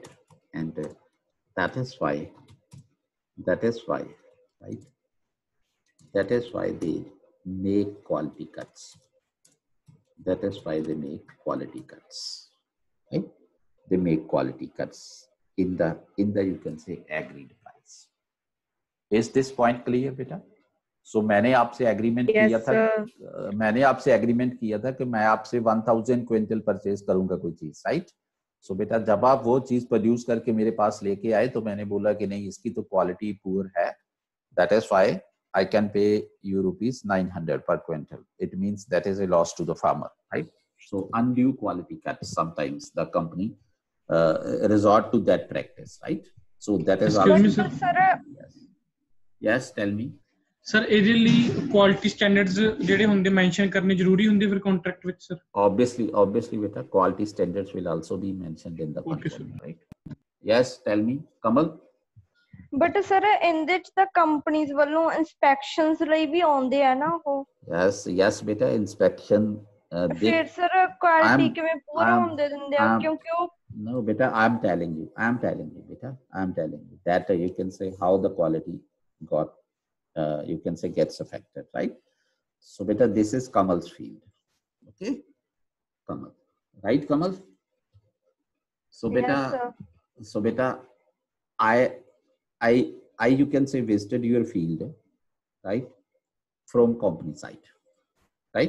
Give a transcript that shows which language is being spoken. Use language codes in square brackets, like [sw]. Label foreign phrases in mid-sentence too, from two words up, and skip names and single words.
[en] And that is why, right, that is why they make quality cuts. That is why they make quality cuts, right? They make quality cuts in the you can say agreed price. Is this point clear, beta? [hi] So मैंने आपसे एग्रीमेंट किया था, मैंने आपसे एग्रीमेंट किया था कि मैं आपसे 1000 [en] quintal purchase [hi] करूंगा कोई चीज, राइट? सो बेटा जब आप वो चीज प्रोड्यूस करके मेरे पास लेके आए तो मैंने बोला कि नहीं, इसकी तो [en] quality poor [hi] है, [en] that is why I can pay you ₹900 per quintal. It means that is a loss to the farmer, right? So undue quality cuts, sometimes the company resort to that practice, right? So that is also. Yes, tell me. Sir, [pa] ਇਹਦੇ ਲਈ [en] quality standards [pa] ਜਿਹੜੇ ਹੁੰਦੇ mention ਕਰਨੇ ਜ਼ਰੂਰੀ ਹੁੰਦੇ ਫਿਰ contract ਵਿੱਚ sir? [en] Obviously, beta, quality standards will also be mentioned in the contract, right? Yes, tell me, Kamal. But sir, [pa] ਇਹਦੇ ਚ ਤਾਂ companies ਵੱਲੋਂ inspections ਲਈ ਵੀ ਆਉਂਦੇ ਆ ਨਾ ਉਹ? [en] Yes beta, inspection [pa] ਫਿਰ [en] sir quality [pa] ਕਿਵੇਂ ਪੂਰਾ ਹੁੰਦੇ ਦਿੰਦੇ ਆ ਕਿਉਂਕਿ ਉਹ? [en] No beta, I'm telling you beta, I'm telling you that you can say how the quality got you can say gets affected, right? So beta, this is Kamal's field, okay? Kamal, right, Kamal? So beta, yes, so beta, I you can say visited your field, right, from company side, right?